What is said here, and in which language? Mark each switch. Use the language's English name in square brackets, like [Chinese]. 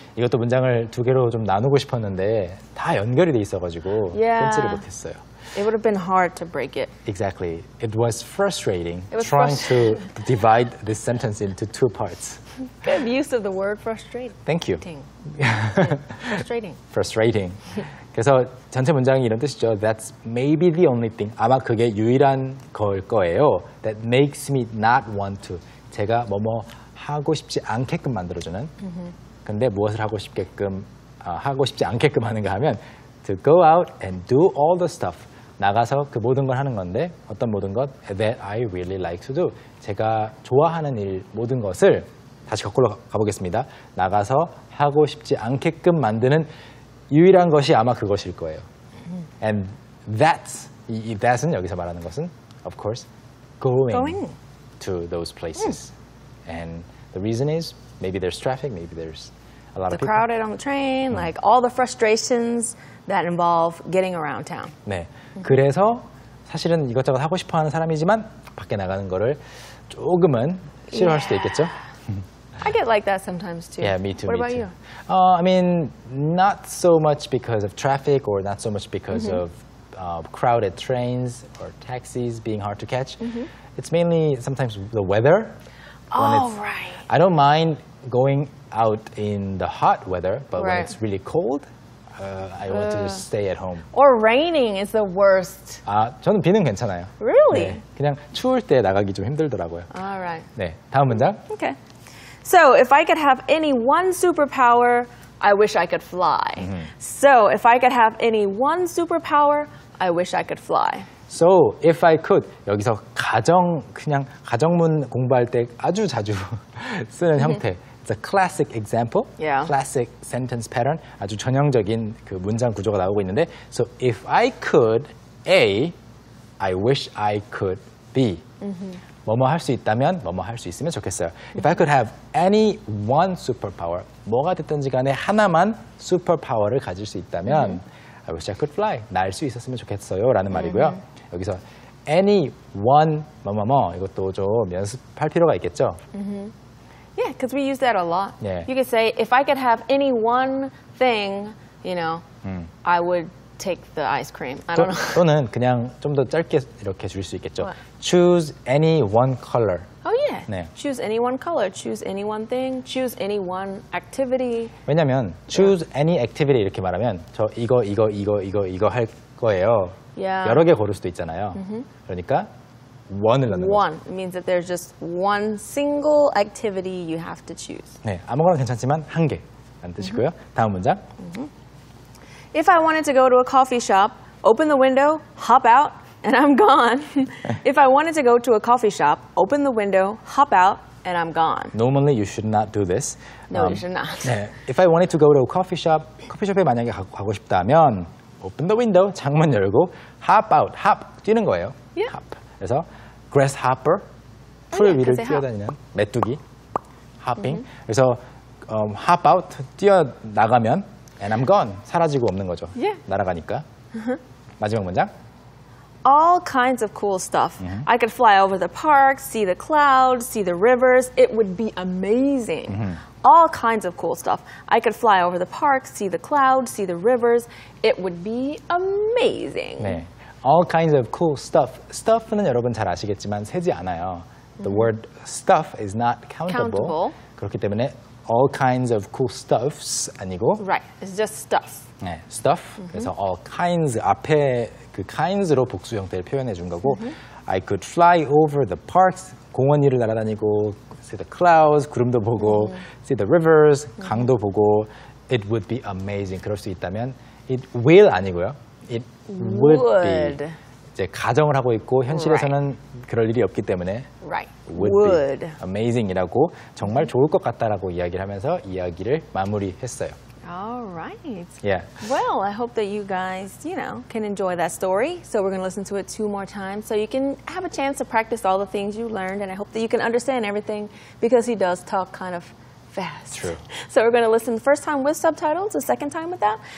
[Korean] 이것도 문장을 두 개로 좀 나누고 싶었는데 다 연결이 돼 있어가지고 [English] Yeah. [Korean] 끊지를 못했어요. [English] It would have been hard to break it. Exactly. It was frustrating It was trying to divide this sentence into two parts. Good use of the word frustrating. Thank you. Frustrating. Frustrating. [Korean] 그래서 전체 문장이 이런 뜻이죠. [English] That's maybe the only thing. [Korean] 아마 그게 유일한 걸 거예요. [English] That makes me not want to. [Korean] 제가 뭐뭐 하고 싶지 않게끔 만들어주는. 근데 무엇을 하고 싶지 않게끔 하는가 하면 [English] to go out and do all the stuff. [Korean] 나가서 그 모든 걸 하는 건데 어떤 모든 것? [English] That I really like to do. [Korean] 제가 좋아하는 일 모든 것을 다시 거꾸로 가보겠습니다. 나가서 하고 싶지 않게끔 만드는 유일한 것이 아마 그것일 거예요. [English] And that's, [Korean] 이 that은 여기서 말하는 것은 [English] of course going to those places. And the reason is maybe there's traffic, maybe there's a lot The of people. crowded on the train, like all the frustrations that involve getting around town. [Korean] 네. 그래서 사실은 이것저것 하고 싶어 하는 사람이지만 밖에 나가는 거를 조금은 싫어할 수도 있겠죠? [English] I get like that sometimes too. Yeah, me too. What me about too. you? I mean, not so much because of traffic or not so much because of crowded trains or taxis being hard to catch. It's mainly sometimes the weather. Oh, right. I don't mind going out in the hot weather, but when Right. it's really cold, I want to just stay at home. Or raining is the worst. [Korean] 아, 저는 비는 괜찮아요. [English] Really? [Korean] 네, 그냥 추울 때 나가기 좀 힘들더라고요. [English] All right. [Korean] 네, 다음 문장. [English] Okay. So, if I could have any one superpower, I wish I could fly. So, if I could have any one superpower, I wish I could fly. So, if I could [Korean] 여기서 그냥 가정문 공부할 때 아주 자주 쓰는 형태. [English] It's a classic example, Yeah. classic sentence pattern. [Korean] 아주 전형적인 그 문장 구조가 나오고 있는데, [English] so if I could A, I wish I could B. [Korean] 뭐뭐 할 수 있다면 뭐뭐 할 수 있으면 좋겠어요. [English] If I could have any one superpower, [Korean] 뭐가 됐든지 간에 하나만 superpower를 가질 수 있다면 [English] I wish I could fly. [Korean] 날 수 있었으면 좋겠어요 라는 말이고요. 여기서 any one 뭐뭐뭐 이것도 좀 연습할 필요가 있겠죠. [English] Yeah, because we use that a lot. Yeah. You could say, if I could have any one thing, I would take the ice cream. I don't know. [Korean] 또는 그냥 좀 더 짧게 이렇게 줄 수 있겠죠. [English] What? Choose any one color. Oh, yeah. [Korean] 네. [English] Choose any one color, choose any one thing, choose any one activity. [Korean] 왜냐면 [English] choose any activity [Korean] 이렇게 말하면 저 이거 할 거예요. [English] Yeah. [Korean] 여러 개 고를 수도 있잖아요. 그러니까 one을 넣는 거죠. [English] One. It means that there's just one single activity you have to choose. [Korean] 네, 아무거나 괜찮지만 한 개라는 뜻이고요. 다음 문장. [English] If I wanted to go to a coffee shop, open the window, hop out, and I'm gone. If I wanted to go to a coffee shop, open the window, hop out, and I'm gone. Normally you should not do this. No, you should not. 네, if I wanted to go to a coffee shop, [Korean] 커피숍에 만약에 가고 싶다면 [English] open the window, [Korean] 창문 열고 [English] hop out, hop, [Korean] 뛰는 거예요. [English] Yeah. hop. [Korean] 그래서 grasshopper, 풀 [English] yeah, [Korean] 위를 [English] 'cause they hop. [Korean] 뛰어다니는 메뚜기, hopping. 그래서 [English] hop out, [Korean] 뛰어나가면 [English] and I'm gone, [Korean] 사라지고 없는 거죠. [English] Yeah. [Korean] 날아가니까. 마지막 문장. [English] All kinds of cool stuff. I could fly over the park, see the clouds, see the rivers. It would be amazing. All kinds of cool stuff. I could fly over the park, see the clouds, see the rivers. It would be amazing. [Korean] 네. [English] All kinds of cool stuff. [Korean] Stuff는 여러분 잘 아시겠지만 세지 않아요. [English] The word stuff is not countable. [Korean] 그렇기 때문에 [English] all kinds of cool stuffs [Korean] 아니고 [English] Right. It's just stuff. [Korean] 네, stuff. [English] 그래서 all kinds [Korean] 앞에 그 kinds로 복수 형태를 표현해 준 거고 [English] I could fly over the parks. [Korean] 공원 위를 날아다니고 [English] see the clouds, [Korean] 구름도 보고 [English] see the rivers, [Korean] 강도 보고 [English] It would be amazing. [Korean] 그럴 수 있다면 [English] It will [Korean] 아니고요. [English] It would be. [Korean] 이제 가정을 하고 있고 현실에서는 그럴 일이 없기 때문에 [English] Right. would be amazing [Korean] 이라고 정말 좋을 것 같다라고 이야기를 하면서 이야기를 마무리했어요. [English] All right. Yeah. Well, I hope that you guys, can enjoy that story. So we're going to listen to it 2 more times so you can have a chance to practice all the things you learned. And I hope that you can understand everything because he does talk kind of fast. True. So we're going to listen the first time with subtitles, the second time without.